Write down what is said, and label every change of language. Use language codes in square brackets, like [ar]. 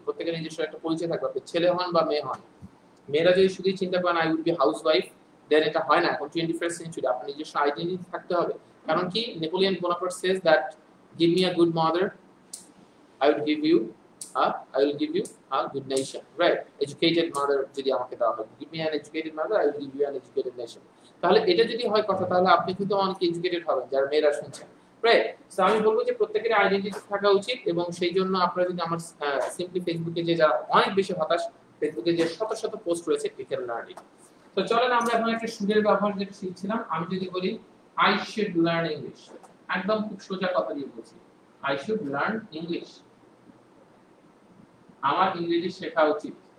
[bn] প্রত্যেকের নিজস্ব একটা পরিচয় থাকবে, আপনি ছেলে হন বা মেয়ে হন। মেয়েরা যদি শুধু চিন্তা করেন [en] I will be housewife, [bn] দেন এটা হয় না। এখন 21st সেঞ্চুরি, আপনার নিজস্ব আইডেন্টিটি থাকতে হবে। [en] কারণ কি, Napoleon Bonaparte says that give me a good mother, I will give you a good nation, right? Educated mother [bn] যদি আমাকে দেওয়া হয়, [en] give me an educated mother, I will give you an educated nation. [bn] তাহলে এটা যদি হয় কথা, তাহলে আপনি কিন্তু অনেক এডুকেটেড হবেন যারা মেয়েরা শুনছেন, রাইট? সো আমি বলবো যে প্রত্যেকের আইডেন্টিটি থাকা উচিত, এবং সেই জন্য আপনারা যদি আমার সিম্পলি ফেসবুকে যে যারা অনেক বেশি হতাশ, ফেসবুকে যে শত শত পোস্ট রয়েছে, [en] we can learn it. [bn] তো চলেন আমরা এখন একটা শুডের ব্যবহার যেটা শিখছিলাম, আমি যদি বলি [en] I should learn English, [bn] একদম খুব সোজা কথা দিয়ে বলছি, I should learn English, আমার ইংরেজি শেখা উচিত।